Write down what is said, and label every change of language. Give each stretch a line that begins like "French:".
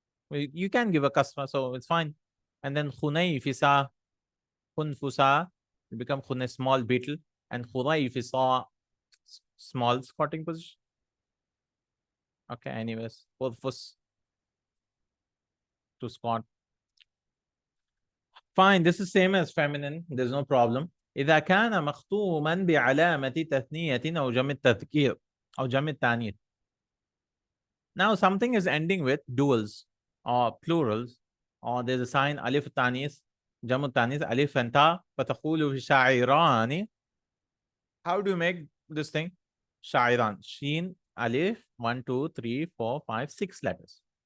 English: You can give a kasra, so it's fine. And then khunayfisa, khunfusa, it become khunay, small beetle, and khunayfisa, small squatting position. Okay, anyways, khurfus, to squat. Fine, this is same as feminine, there's no problem.
Arabic: إذا كان مختوما بعلامة تثنية أو جمع التذكير أو جمع التانيث.
English: Now something is ending with duals or plurals, or there's a sign alif tanis, jamu tanis, alif and ta, fataqulu sha'irani. How do you make this thing? Sha'iran. Sheen, alif, 1, 2, 3, 4, 5, 6 letters.